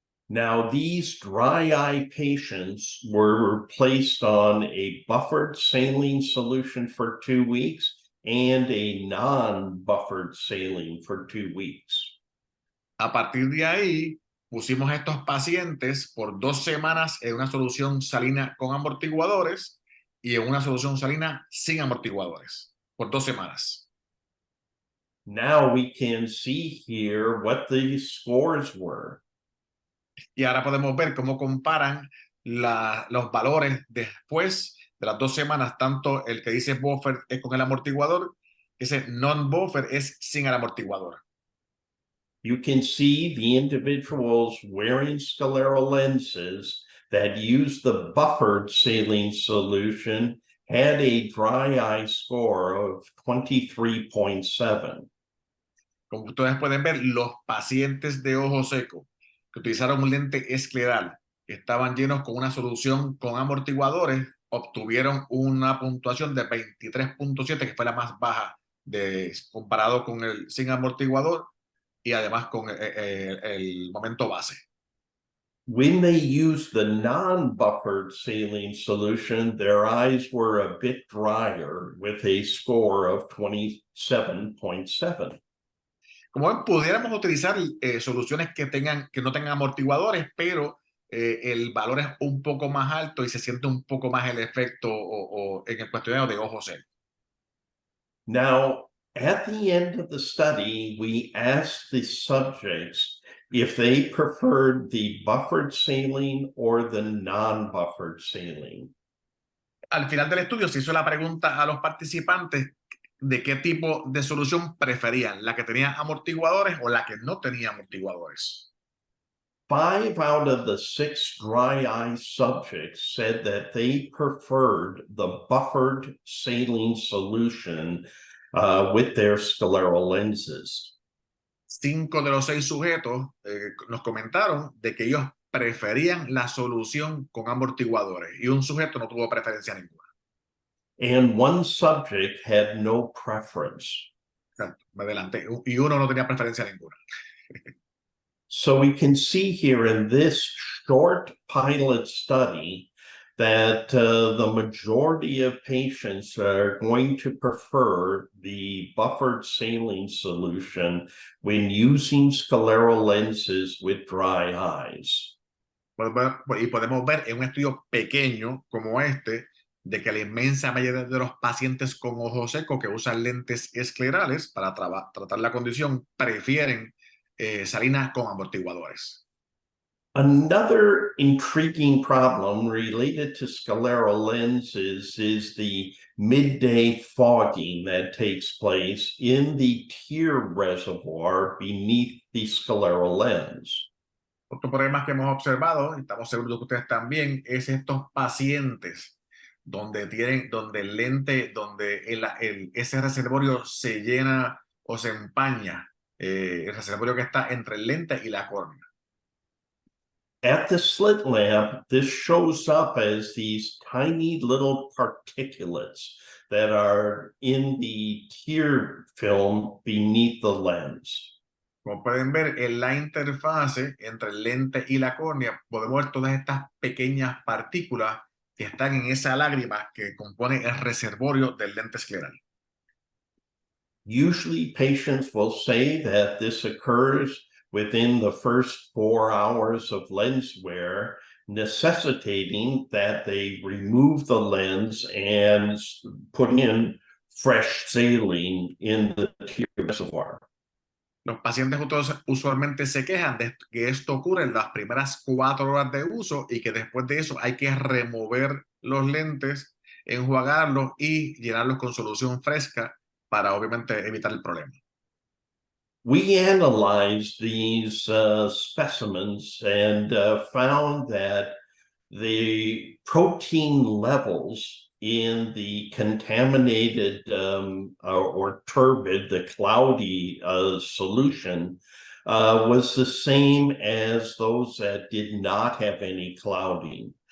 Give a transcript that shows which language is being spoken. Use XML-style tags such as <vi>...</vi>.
<en>Now, these dry eye patients were placed on a buffered saline solution for 2 weeks and a non-buffered saline for 2 weeks.</en> <es>A partir de ahí, pusimos a estos pacientes por 2 semanas en una solución salina con amortiguadores y en una solución salina sin amortiguadores, por 2 semanas.</es> <en>Now we can see here what the scores were.</en> <es>Y ahora podemos ver cómo comparan los valores después de las 2 semanas, tanto el que dice buffer es con el amortiguador, ese non-buffer es sin el amortiguador.</es> <en>You can see the individuals wearing scleral lenses that use the buffered saline solution had a dry eye score of 23.7.</en> <es>Como ustedes pueden ver, los pacientes de ojo seco que utilizaron un lente escleral, que estaban llenos con una solución con amortiguadores, obtuvieron una puntuación de 23.7, que fue la más baja comparado con el sin amortiguador y además con el momento base.</es> <en>When they used the non-buffered saline solution, their eyes were a bit drier with a score of 27.7.</en> <es>Como ven, pudiéramos utilizar soluciones que no tengan amortiguadores, pero el valor es un poco más alto y se siente un poco más el efecto en el cuestionario de ojo seco.</es> <en>Now, at the end of the study, we asked the subjects if they preferred the buffered saline or the non-buffered saline.</en> <es>Al final del estudio se hizo la pregunta a los participantes de qué tipo de solución preferían, la que tenía amortiguadores o la que no tenía amortiguadores.</es> <en>5 out of the 6 dry eye subjects said that they preferred the buffered saline solution with their scleral lenses.</en> <es>5 de los 6 sujetos nos comentaron de que ellos preferían la solución con amortiguadores y un sujeto no tuvo preferencia ninguna.</es> <en>And 1 subject had no preference.</en> <es>Me adelanté. Y uno no tenía preferencia ninguna.</es> <en>So we can see here in this short pilot study that the majority of patients are going to prefer the buffered saline solution when using scleral lenses with dry eyes.</en> <es>Y podemos ver en un estudio pequeño como este de que la inmensa mayoría de los pacientes con ojo seco que usan lentes esclerales para tratar la condición prefieren salinas con amortiguadores.</es> <en>Another intriguing problem related to scleral lenses is the midday fogging that takes place in the tear reservoir beneath the scleral lens.</en> <es>Otro problema que hemos observado, y estamos seguros de que ustedes también, es estos pacientes donde el lente, ese reservorio se llena o se empaña, el reservorio que está entre el lente y la córnea.</es> <en>At the slit lamp, this shows up as these tiny little particulates that are in the tear film beneath the lens.</en> <es>Como pueden ver, en la interfase entre el lente y la córnea podemos ver todas estas pequeñas partículas que están en esa lágrima que compone el reservorio del lente escleral.</es> <en>Usually patients will say that this occurs within the first 4 hours of lens wear, necessitating that they remove the lens and put in fresh saline in the tear reservoir.</en> <es>Los pacientes usualmente se quejan de que esto ocurre en las primeras 4 horas de uso y que después de eso hay que remover los lentes, enjuagarlos y llenarlos con solución fresca para obviamente evitar el problema.</es> <en>We analyzed these specimens and found that the protein levels in the contaminated or turbid, the cloudy solution was the same as those that did not have any clouding.</en>